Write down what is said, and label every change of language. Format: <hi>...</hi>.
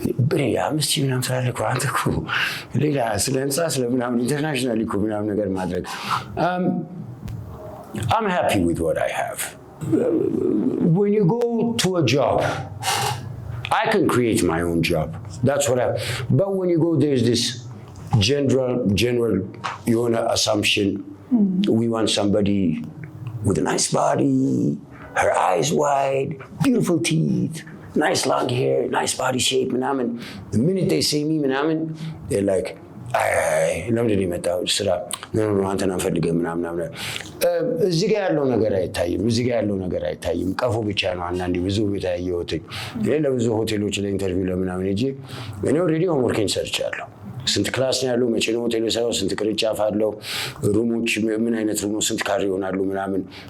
<am>ብሬ 5,000 ምናምን ስላለ እኮ አንተ እኮ ሌላ ስለ ህንፃ ስለ ምናምን ኢንተርናሽናል እኮ ምናምን ነገር ማድረግ</am> <en>I'm happy with what I have. When you go to a job, I can create my own job. That's what but when you go, there's this general assumption. We want somebody with a nice body, her eyes wide, beautiful teeth, nice long hair, nice body shape, ምናምን. The minute they see me,</en> <am>ምናምን,</am> <en>they're like,</en> <am>ለምንድን የመጣው ስራ አንተን አንፈልግም ምናምን። እዚህ ጋር ያለው ነገር አይታይም። ቀፎ ብቻ ነው። አንዳንዴ ብዙ ቦታ ያየሁት ለብዙ ሆቴሎች ለኢንተርቪው ለምናምን ሄጄ እኔ ኦልሬዲ ሆምወርኬን ሰርቻለሁ። ስንት ክላስ ነው ያለው፣ መቼ ነው ሆቴል የሰራው፣ ስንት ቅርንጫፍ አለው፣ ሩሞች ምን አይነት ሩሞ ስንት ካሬ ይሆናሉ ምናምን</am>